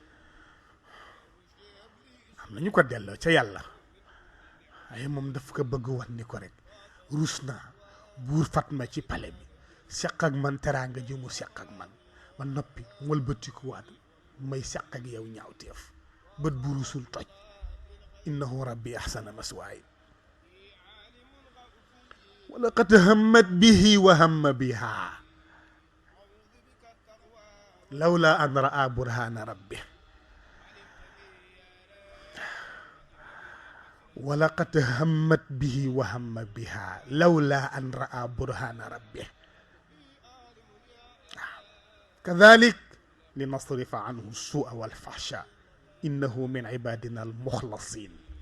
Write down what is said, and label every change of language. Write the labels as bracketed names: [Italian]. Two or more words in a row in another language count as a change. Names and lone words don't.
[Wolof] am nañu ko delloo ca yàlla waaye moom daf ko bëgg wan ni ko rek ruus naa buur Fatma ci pale bi seq ak man teraanga ji mu seq ak man ma noppi wëlbatikuwaat may seq ak yow ñaawteef bët bu rusul toj [Arabic] إنه ربي أحسن مثواي ولقد همت به وهم بها لولا أن رأى برهان ربه ولقد همت به وهم بها لولا أن رأى برهان ربه كذلك لنصرف عنه السوء والفحشاء إنه من عبادنا المخلصين